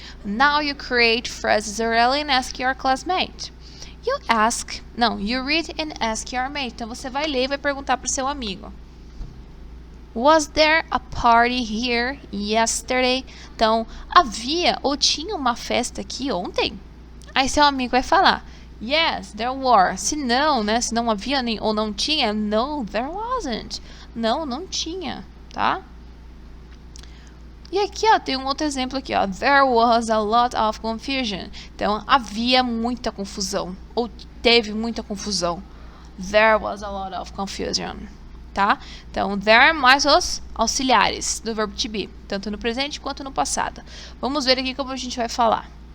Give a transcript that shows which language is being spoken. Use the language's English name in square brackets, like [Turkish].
[English] Now you create phrases orally and ask your classmate. You read and ask your mate. [Portuguese] Então você vai ler e vai perguntar pro seu amigo. [English] Was there a party here yesterday? [Portuguese] Então, havia ou tinha uma festa aqui ontem? Aí seu amigo vai falar, [English] yes, there were. [Portuguese] Se não, né? Se não havia ou não tinha, [English] no, there wasn't. [Portuguese] Não, não tinha, tá? E aqui, ó, tem um outro exemplo aqui, ó. [English] There was a lot of confusion. [Portuguese] Então, havia muita confusão. Ou teve muita confusão. [English] There was a lot of confusion. [Portuguese] Tá? Então, there mais os auxiliares do verbo to be. Tanto no presente quanto no passado. Vamos ver aqui como a gente vai falar.